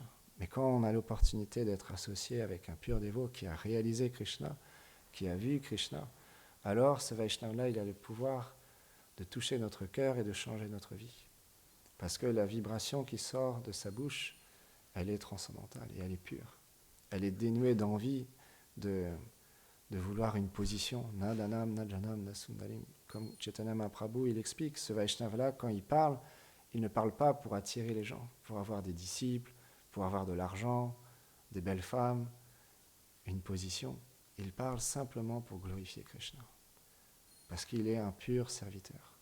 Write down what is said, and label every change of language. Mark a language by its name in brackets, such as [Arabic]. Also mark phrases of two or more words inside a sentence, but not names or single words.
[French] Mais quand on a l'opportunité d'être associé avec un pur dévot qui a réalisé Krishna, qui a vu Krishna, alors ce Vaishnava-là, il a le pouvoir de toucher notre cœur et de changer notre vie. Parce que la vibration qui sort de sa bouche, elle est transcendantale et elle est pure. Elle est dénuée d'envie de vouloir une position. [Sanskrit] नधनं, नजनं, नसुन्दरीम्. [French] Comme Chaitanya Mahaprabhu, il explique, ce Vaishnava-là, quand il ne parle pas pour attirer les gens, pour avoir des disciples, pour avoir de l'argent, des belles femmes, une position. Il parle simplement pour glorifier Krishna. Parce qu'il est un pur serviteur.